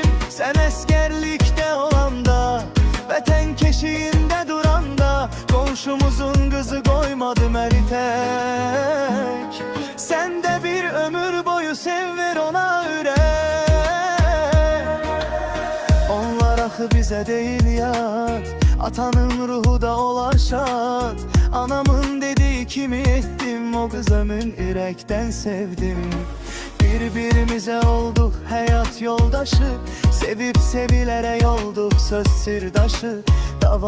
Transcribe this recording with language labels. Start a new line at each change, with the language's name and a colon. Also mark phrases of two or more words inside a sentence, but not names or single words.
Azerbaijani: Sən əskərlikdə olanda, vətən keşiyində duranda,
Turkish: komşumuzun kızı koymadı
Azerbaijani: məni tek.
Turkish: Sen de bir ömür boyu sev ver ona ürək.
Azerbaijani: Onlar axı bizə deyil yad, atanın ruhu da olar şad.
Turkish: Anamın dediği kimi ettim,
Azerbaijani: o kız ömür ürəkdən sevdim.
Turkish: Birbirimize olduk hayat yoldaşı, sevip sevilere yolduk söz sırdaşı.